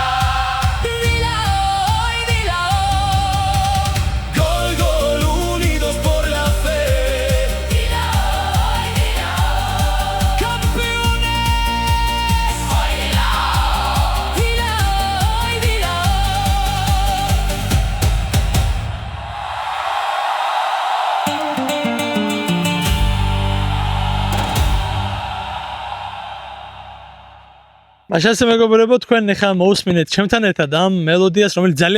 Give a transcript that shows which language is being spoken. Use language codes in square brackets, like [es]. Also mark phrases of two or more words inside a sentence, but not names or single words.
[es] Dila hoy, gol, gol, unidos por la fe. Dila hoy, campeones. Hoy dila hoy, [ka] მაშასე მეგობრებო, თქვენ ახლა მოусმინეთ ჩემთან ერთად ამ მელოდიას, რომელიც ძალიან